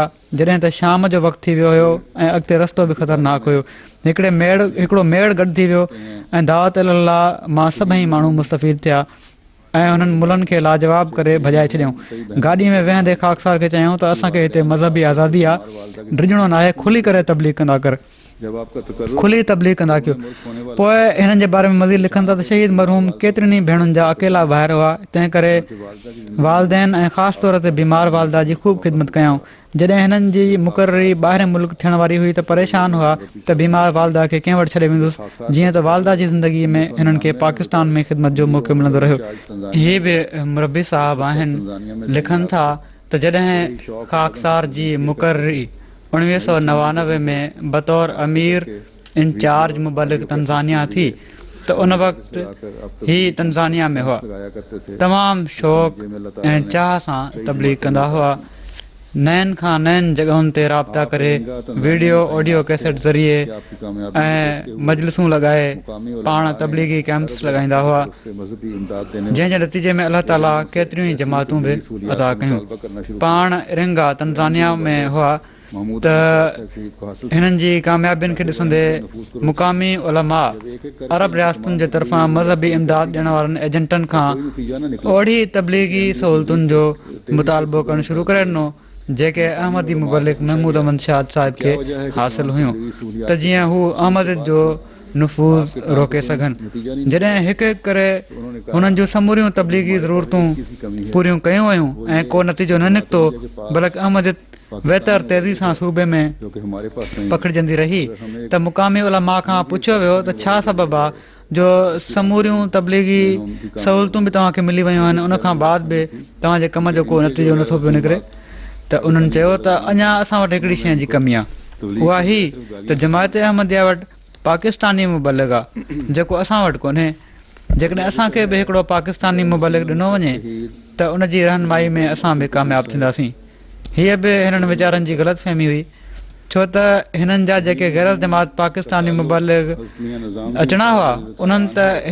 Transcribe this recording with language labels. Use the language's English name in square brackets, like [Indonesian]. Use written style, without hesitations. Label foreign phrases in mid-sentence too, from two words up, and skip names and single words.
[Sindhi] जॾहिं त शाम जो वक़्तु थी वियो हुयो ऐं अॻिते रस्तो बि ख़तरनाक हुयो। हिकिड़ो मेड़ गॾु थी वियो ऐं दावत अल्लाह मां सभई माण्हू मुस्तफ़ीद थिया ऐं हुननि मुलनि खे लाजवाब करे भॼाए छॾियऊं। गाॾी में वेहंदे खाकसार खे चयूं त असांखे हिते मज़हबी आज़ादी आहे, डिॼणो न आहे, खुली करे तबलीग कंदा कर। [Urdu] جب آپ کا تقرر [Sindhi] खुली तबलीग कंदा कयो [Urdu] ملک ہونے والا [Sindhi] पोइ हिननि जे बारे में मज़ीद लिखनि था त शहीद मरहूम केतिरनि ई भेणुनि जा अकेला ॿाहिरि हुआ तंहिं करे [Urdu] والدہ کی [Sindhi] वालदेन ऐं ख़ासि तौर ते बीमार वालदा जी ख़ूब ख़िदमत कयऊं जॾहिं हिननि जी मुक़ररी ॿाहिरि मुल्क थियण वारी हुई त परेशान हुआ त बीमार वालदा खे कंहिं वटि छॾे वेंदुसि जीअं त वालदा जी ज़िंदगीअ में हिननि खे पाकिस्तान में ख़िदमत जो मौक़ो मिलंदो रहियो इहे बि मुरबी साहब आहिनि लिखनि था त जॾहिं खाकसार जी मुक़ररी 1999 में बतौर अमीर इंचार्ज मुबलिक तंज़ानिया थी त उन वक़्तु ही तंज़ानिया में हुआ [Urdu] لگایا کرتے تھے [Sindhi] तमामु शौक़ ऐं चाह सां तबलीग कंदा हुआ नयनि खां नयनि जॻहुनि ते राब्ता करे वीडियो ऑडियो कैसेट ज़रिए [Urdu] آپ کی کامیابی [Sindhi] ऐं मजलिसूं लॻाए पाण तबलीगी कैंप्स लॻाईंदा हुआ [Urdu] سے مذہبی امداد دینے [Sindhi] जंहिंजे नतीजे में अलाह ताला केतिरियूं ई जमातूं बि अदा कयूं [Urdu] کرنا شروع [Sindhi] पाण रिंगा तंज़ानिया में हुआ महमूद त [Urdu] شہید کو حاصل [Sindhi] हिननि जी कामयाबियुनि खे ॾिसंदे मुक़ामी उलमा अरब रियासतुनि जे तरफ़ां मज़हबी इमदाद ॾियण वारनि एजेंटनि खां [Urdu] نتیجہ نہ نکلا [Sindhi] ओड़ी तबलीगी सहूलतुनि जो मुतालबो करणु शुरू करे ॾिनो जेके अहमदी मुबलिक महमूद अहमद शाद साहिब खे हासिल हुयूं त जीअं हू अहमद जो नफ़ूज़ रोके सघनि जॾहिं हिकु हिकु करे हुननि जूं समूरियूं तबलीगी ज़रूरतूं पूरियूं कयूं वयूं ऐं को नतीजो न निकितो बल्कि अहमद बहितर तेज़ी सां सूबे में [Urdu] جو کہ ہمارے پاس نہیں [Sindhi] पकड़जंदी रही त मुक़ामी उलमा खां पुछियो वियो त छा सबबु आहे जो समूरियूं तबलीगी सहूलतूं बि तव्हांखे मिली वियूं आहिनि उन खां बाद बि तव्हांजे कम जो को नतीजो नथो पियो निकिरे त उन्हनि चयो त अञा असां वटि हिकिड़ी शइ जी कमी आहे उहा ही त जमायत अहमदिया वटि पाकिस्तानी मुबलिक आहे जेको असां वटि कोन्हे जेकॾहिं असांखे बि हिकिड़ो पाकिस्तानी मुबलिक ॾिनो वञे त उन जी रहनुमाई में असां बि कामयाबु थींदासीं हीअ बि हिननि वीचारनि जी ग़लतफ़हमी हुई छो त हिननि जा जेके गैर जमात पाकिस्तानी मुबलिक अचणा हुआ उन्हनि त